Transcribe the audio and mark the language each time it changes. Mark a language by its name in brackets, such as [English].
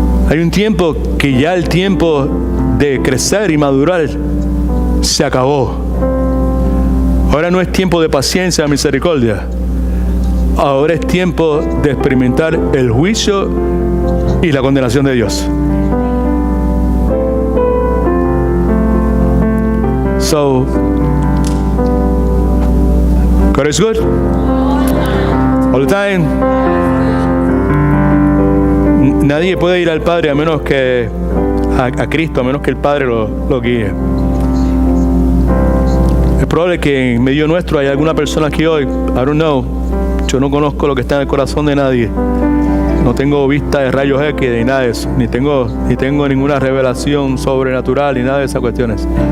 [Spanish] Hay un tiempo que ya el tiempo de crecer y madurar se acabó. Ahora no es tiempo de paciencia, misericordia. Ahora es tiempo de experimentar el juicio y la condenación de Dios. [English] So, God is good all the time. [Spanish] Nadie puede ir al Padre a menos que a Cristo, a menos que el Padre lo guíe. Es probable que en medio nuestro hay alguna persona aquí hoy, I don't know, yo no conozco lo que está en el corazón de nadie. No tengo vista de rayos X ni nada de eso, ni tengo ninguna revelación sobrenatural ni nada de esas cuestiones.